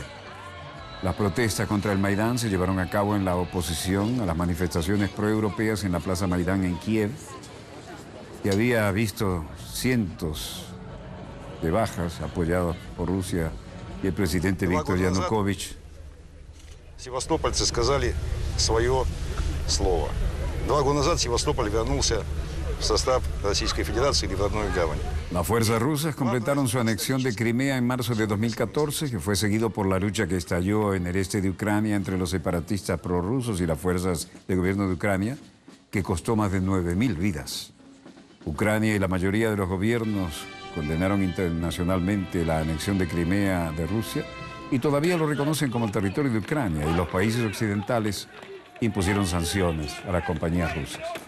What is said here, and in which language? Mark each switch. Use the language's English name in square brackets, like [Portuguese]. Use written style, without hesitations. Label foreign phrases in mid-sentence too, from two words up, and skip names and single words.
[Spanish] Las protestas contra el Maidán se llevaron a cabo en la oposición a las manifestaciones proeuropeas en la Plaza Maidán en Kiev, que había visto cientos de bajas apoyadas por Rusia y el presidente Víctor Yanukovych. [Russian] Севастопольцы сказали свое слово. 2 года назад Севастополь вернулся в состав Российской Федерации и в родную гавань. [Spanish] Las fuerzas rusas completaron su anexión de Crimea en marzo de 2014, que fue seguido por la lucha que estalló en el este de Ucrania entre los separatistas prorrusos y las fuerzas del gobierno de Ucrania, que costó más de 9.000 vidas. Ucrania y la mayoría de los gobiernos condenaron internacionalmente la anexión de Crimea de Rusia y todavía lo reconocen como el territorio de Ucrania, y los países occidentales impusieron sanciones a las compañías rusas.